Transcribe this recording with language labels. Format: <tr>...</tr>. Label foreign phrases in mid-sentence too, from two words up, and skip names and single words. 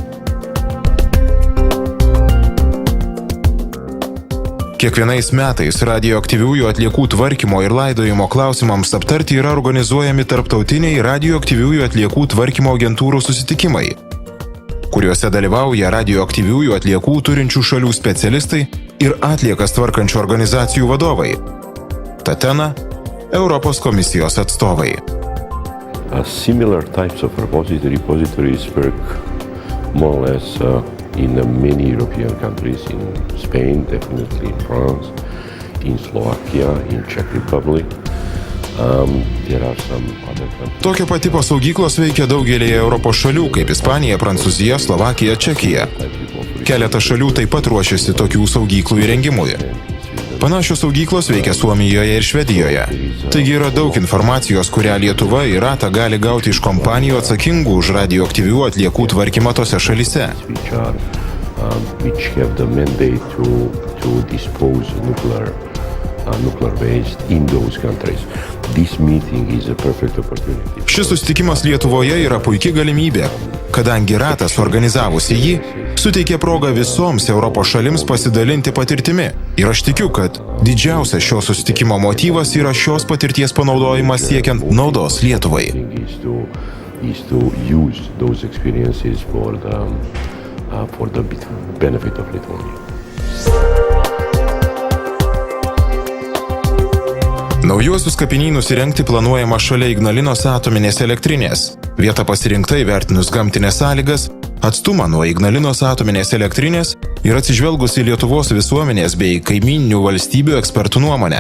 <lt>Kiekvienais metais radioaktyviųjų atliekų tvarkymo ir laidojimo klausimams aptarti yra organizuojami tarptautiniai radioaktyviųjų atliekų tvarkymo agentūrų susitikimai, kuriuose dalyvauja radioaktyviųjų atliekų turinčių šalių specialistai ir atliekas tvarkančių organizacijų vadovai. Tatena, Europos komisijos atstovai.</lt> <en>Similar types of repositories work more or less in many European countries, in Spain, definitely in France, in Slovakia, in Czech Republic. There are some other countries.</en> <lt>Tokio patipo saugyklos veikia daugelėje Europos šalių, kaip Ispanija, Prancūzija, Slovakija, Čekija. Keletas šalių taip pat ruošiasi tokių saugyklų įrengimui. Panašios saugyklos veikia Suomijoje ir Švedijoje. Taigi yra daug informacijos, kurią Lietuva ir RATA gali gauti iš kompanijų atsakingų už radioaktyvių atliekų tvarkymą tose šalyse.</lt> <en>Which have the mandate to dispose nuclear waste in those countries. This meeting is a perfect opportunity.</en> <lt>Šis susitikimas Lietuvoje yra puikia galimybė, kadangi RATAS organizavusi jį, suteikė progą visoms Europos šalims pasidalinti patirtimi. Ir aš tikiu, kad didžiausias šio susitikimo motyvas yra šios patirties panaudojimas siekiant naudos Lietuvai.</lt> <en>Is to use those experiences for the benefit of Lithuania.</en> <lt>Naujuosius kapinynus įrengti planuojama šalia Ignalinos atominės elektrinės. Vieta pasirinkta įvertinus gamtinės sąlygas, atstumą nuo Ignalinos atominės elektrinės ir atsižvelgus į Lietuvos visuomenės bei kaimyninių valstybių ekspertų nuomonę.</lt>